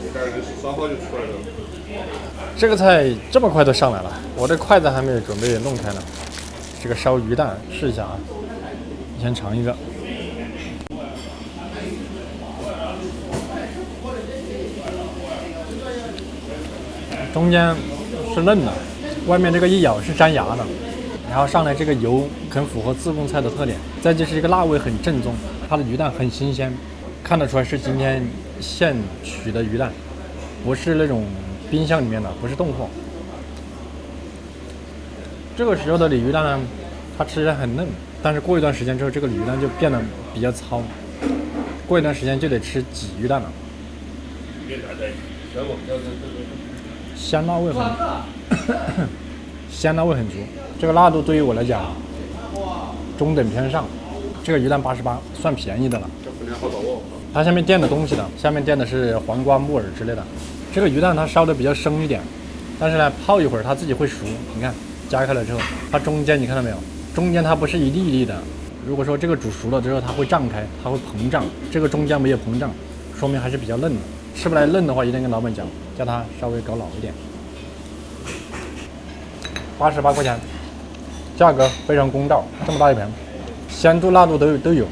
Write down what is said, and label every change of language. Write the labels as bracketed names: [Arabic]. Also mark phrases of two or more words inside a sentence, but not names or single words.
[Chinese] 這個菜這麼快都上來了，我的筷子還沒有準備弄開呢。這個燒魚蛋試一下啊，先嘗一個。中間是嫩的，外面這個一咬是粘牙的，然後上來這個油很符合自貢菜的特點，再就是一個辣味很正宗，它的魚蛋很新鮮，看得出來是今天現取的魚蛋，不是那種冰箱裡面的，不是凍貨。這個時候的鯉魚蛋呢，它吃起來很嫩，但是過一段時間之後，這個鯉魚蛋就變得比較糙，過一段時間就得吃鯽魚蛋了。香辣味很足，这个辣度对于我來講中等偏上， 這個魚蛋88算便宜的了。它下面墊的東西的，下面墊的是黄瓜、木耳之类的。这个鱼蛋它烧的比较生一点，但是呢，泡一会儿它自己会熟。你看，夹開了之後，它中間你看到沒有？中間它不是一粒一粒的。如果說這個煮熟了之後，它會脹開，它會膨脹。這個中間沒有膨脹，說明還是比較嫩的。吃不來嫩的話，一定跟老闆講，叫它稍微搞老一點。88塊錢，價格非常公道，這麼大一盆，鮮度、辣度都有。